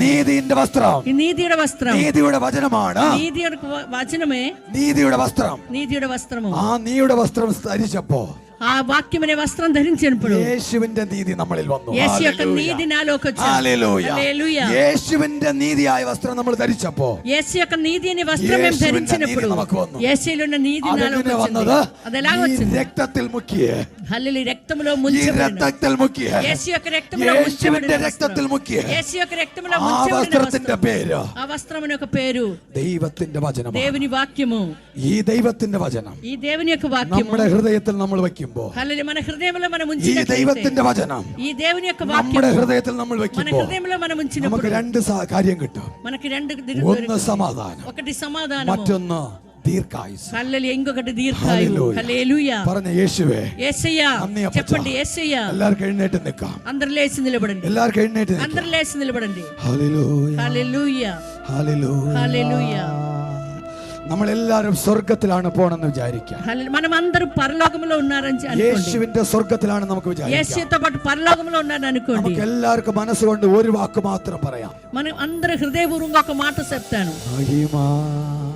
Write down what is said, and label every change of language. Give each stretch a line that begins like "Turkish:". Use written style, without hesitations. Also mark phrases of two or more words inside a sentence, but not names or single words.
Malayalam: നീതിന്റെ വസ്ത്രം,
Telugu: ఈ నీతిയുടെ వస్త్రం,
Malayalam: നീതിയുടെ വചനമാണ്
Telugu: నీతి యొక్క వచనమే
Malayalam: നീതിയുടെ വസ്ത്രം.
Telugu: నీతిയുടെ వస్త్రము.
Malayalam: ആ നീതിയുടെ വസ്ത്രം ധരിച്ചപ്പോ
Telugu: ఆ వాక్యం అనే వస్త్రం ధరించినప్పుడు
Malayalam: യേശുവിന്റെ നീതി നമ്മളിൽ വന്നു.
Telugu: యేసు యొక్క నీతి నాలోకి వచ్చింది.
Malayalam: ഹല്ലേലൂയ.
Telugu: హల్లెలూయా.
Malayalam: യേശുവിന്റെ നീതിയായ വസ്ത്രം നമ്മൾ ധരിച്ചപ്പോ
Telugu: యేసు యొక్క నీతి అనే వస్త్రం మేము ధరించినప్పుడు యేసులో ఉన్న నీతి నాలోకి
Malayalam: വന്നത്
Telugu: వచ్చింది. అది ఎలా వచ్చింది?
Malayalam: രക്തത്തിൽ മുക്കിയ,
Telugu: హల్లెలూయా. రక్తములో
Malayalam: ഈ
Telugu: ముంచబడిన
Malayalam: രക്തത്തിൽ മുക്കിയ,
Telugu: యేసు యొక్క రక్తములో
Malayalam: യേശുവിന്റെ
Telugu: ముంచబడిన
Malayalam: രക്തത്തിൽ മുക്കിയ
Telugu: యేసు యొక్క రక్తములో
Malayalam: ആ
Telugu: ముంచబడిన
Malayalam: വസ്ത്രത്തിന്റെ
Telugu: వస్త్రం.
Malayalam: പേര്
Telugu: ఆ వస్త్రమున యొక్క పేరు
Malayalam: ദൈവത്തിന്റെ വചനം.
Telugu: దేవుని వాక్యము.
Malayalam: ഈ ദൈവത്തിന്റെ വചനം
Telugu: ఈ దేవుని యొక్క వాక్యము
Malayalam: നമ്മുടെ ഹൃദയത്തിൽ നമ്മൾ വെക്കുമ്പോ,
Telugu: హల్లెలూయా మన హృదయంలో మనం
Malayalam: ഈ
Telugu: ఉంచినట్లయితే
Malayalam: ദൈവത്തിന്റെ വചനം
Telugu: ఈ దేవుని యొక్క
Malayalam: നമ്മുടെ
Telugu: వాక్యము
Malayalam: ഹൃദയത്തിൽ നമ്മൾ
Telugu: మన
Malayalam: വെക്കുമ്പോ
Telugu: హృదయంలో మనం
Malayalam: നമുക്ക്
Telugu: ఉంచినప్పుడు
Malayalam: രണ്ട് കാര്യം കിട്ടും.
Telugu: మనకి రెండు
Malayalam: ഒന്ന് സമാധാനം,
Telugu: ఒకటి సమాధానము,
Malayalam: മറ്റൊന്ന് ദീർഘായുസ്.
Telugu: హల్లెలూయా ఇంకొకటి దీర్ఘాయువు.
Malayalam: ഹല്ലേലൂയ.
Telugu: హల్లెలూయా.
Malayalam: പറഞ്ഞ യേശുവേ
Telugu: యేసయ్యా
Malayalam: നന്ദി അപ്പച്ചാ.
Telugu: చెప్పండి యేసయ్యా.
Malayalam: എല്ലാവർക്കും എഴുന്നേറ്റ് നിൽക്കാം.
Telugu: అందరు లేచి నిలబడండి.
Malayalam: എല്ലാവർക്കും എഴുന്നേറ്റ് നിൽക്കാം.
Telugu: అందరు లేచి నిలబడండి.
Malayalam: ഹല്ലേലൂയ.
Telugu: హల్లెలూయా.
Malayalam: ഹല്ലേലൂയ.
Telugu: హల్లెలూయా.
Malayalam: നമ്മളെല്ലാരും സ്വർഗത്തിലാണ് പോണെന്ന് വിചാരിക്കാം.
Telugu: మనం అందరూ పరలోకంలో ఉన్నారని అనుకోండి.
Malayalam: യേശുവിന്റെ സ്വർഗത്തിലാണ് നമുക്ക് വിചാരിക്കാം.
Telugu: యేసుతో పాటు పరలోకంలో ఉన్నారని అనుకోండి.
Malayalam: നമുക്ക് എല്ലാവർക്കും മനസ്സുകൊണ്ട് ഒരു വാക്ക് മാത്രം പറയാം.
Telugu: మనం అందరూ హృదయపూర్వకంగా ఒక మాట చెప్తాను.
Malayalam: മഹിമ